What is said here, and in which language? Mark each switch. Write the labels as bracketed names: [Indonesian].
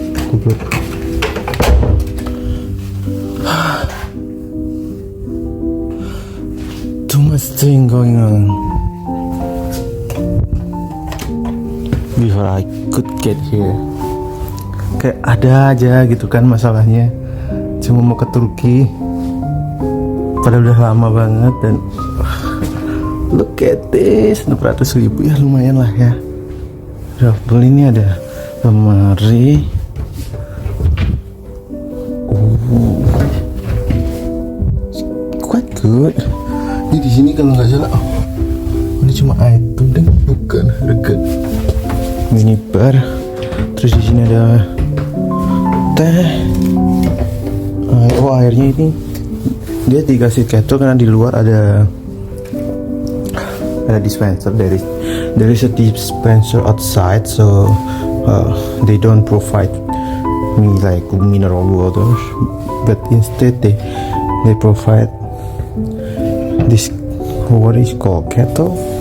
[Indonesian] Kubur. [English] Too much thing going on before I could get here. [Indonesian] Kayak ada aja gitu kan masalahnya. Cuma mau ke Turki, padahal udah lama banget. Dan [English] look at this, [Indonesian] 600.000 ya, lumayan lah ya. Double ini ada lemari. [English] Quite good. [Indonesian] Ini di sini kalau nggak salah, ini cuma item deh, bukan harga. Minibar. Terus di sini ada teh. Oh, airnya ini dia dikasih kettle karena di luar ada dispenser. [English] There is a dispenser outside, so they don't provide me like mineral waters, but instead they provide this, what is called, kettle.